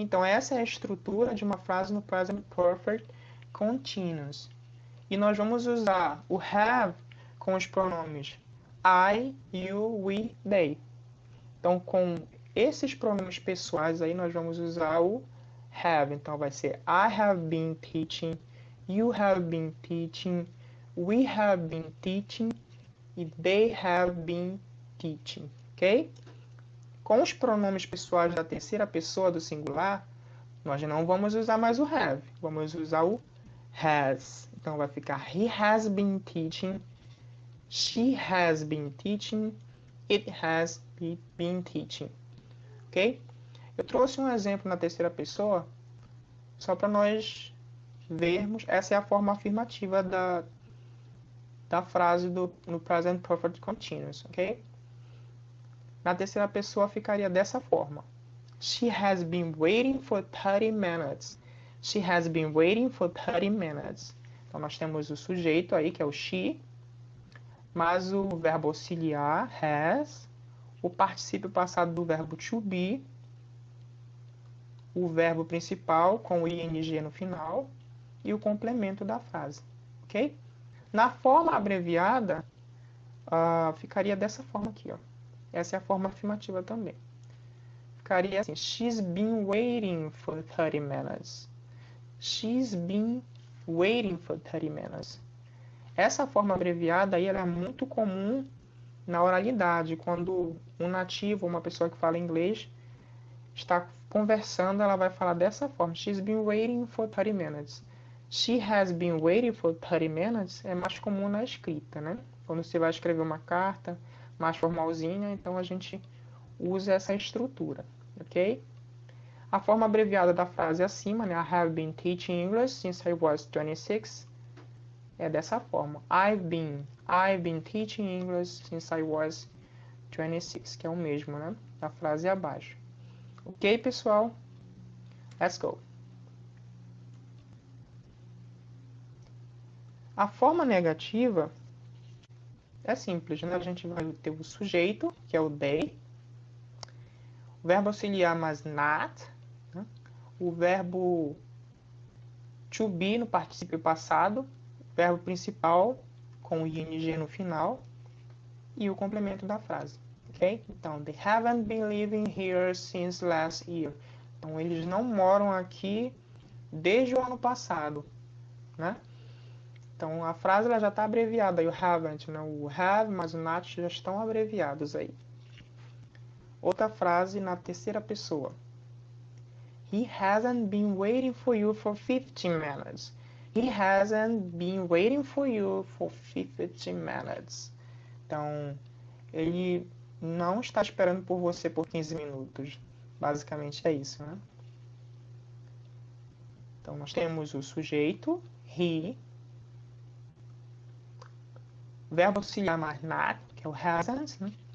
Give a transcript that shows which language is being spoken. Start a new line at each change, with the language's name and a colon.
Portuguese: Então, essa é a estrutura de uma frase no present perfect continuous. E nós vamos usar o have com os pronomes I, you, we, they. Então, com esses pronomes pessoais aí, nós vamos usar o have. Então, vai ser
English: I have been teaching, you have been teaching, we have been teaching e they have been teaching, ok?
Portuguese: Com os pronomes pessoais da terceira pessoa do singular, nós não vamos usar mais o have, vamos usar o has. Então, vai ficar
English: he has been teaching, she has been teaching, it has been teaching, ok?
Portuguese: Eu trouxe um exemplo na terceira pessoa só para nós vermos. Essa é a forma afirmativa da frase no present perfect continuous, ok? Na terceira pessoa ficaria dessa forma.
English: She has been waiting for 30 minutes. She has been waiting for 30 minutes.
Portuguese: Então nós temos o sujeito aí, que é o she, mais o verbo auxiliar, has, o particípio passado do verbo to be, o verbo principal com o ing no final e o complemento da frase, ok? Na forma abreviada, ficaria dessa forma aqui, ó. Essa é a forma afirmativa também. Ficaria assim,
English: she's been waiting for 30 minutes. She's been waiting for 30 minutes.
Portuguese: Essa forma abreviada aí, ela é muito comum na oralidade, quando um nativo, uma pessoa que fala inglês, está conversando, ela vai falar dessa forma.
English: She's been waiting for 30 minutes. She has been waiting for 30 minutes
Portuguese: é mais comum na escrita, né? Quando você vai escrever uma carta mais formalzinha, então a gente usa essa estrutura, ok? A forma abreviada da frase acima, né?
English: I have been teaching English since I was 26.
Portuguese: É dessa forma.
English: I've been teaching English since I was 26,
Portuguese: que é o mesmo, né? Da frase abaixo. Ok, pessoal?
English: Let's go.
Portuguese: A forma negativa é simples, né? A gente vai ter o sujeito, que é o they, o verbo auxiliar mais not, né? O verbo to be no particípio passado, verbo principal com ing no final e o complemento da frase, ok?
English: Então, they haven't been living here since last year.
Portuguese: Então, eles não moram aqui desde o ano passado, né? Então, a frase ela já está abreviada,
English: you haven't,
Portuguese: né? O have mais o not já estão abreviados aí. Outra frase na terceira pessoa.
English: He hasn't been waiting for you for 15 minutes. He hasn't been waiting for you for 15 minutes.
Portuguese: Então, ele não está esperando por você por 15 minutos. Basicamente é isso, né? Então, nós temos o sujeito, he, verbo auxiliar mais not, que é o hasn't, né?